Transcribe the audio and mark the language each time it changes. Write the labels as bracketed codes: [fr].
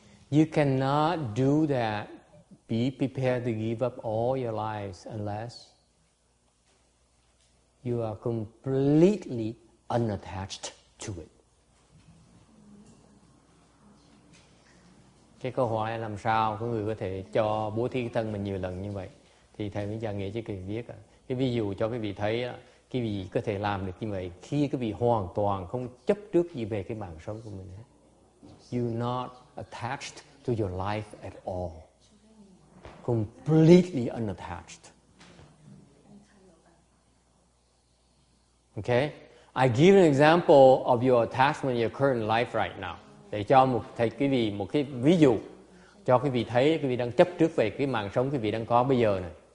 [en] You cannot do that. Be prepared to give up all your lives unless you are completely unattached to it. [vi] Cái câu hỏi là làm sao có người có thể bố thí cái thân mình nhiều lần như vậy? Thì thầy Minh Trà Nghĩa chỉ cần viết cái ví dụ cho quý vị thấy cái vị có thể làm được như vậy khi cái vị hoàn toàn không chấp trước gì về cái mạng sống của mình hết. [en] You're not attached to your life at all. Completely unattached. Okay? I give an example of your attachment in your current life right now. [vi] Để cho quý vị một cái ví dụ cho quý vị thấy quý vị đang chấp trước về cái mạng sống quý vị đang có bây giờ này.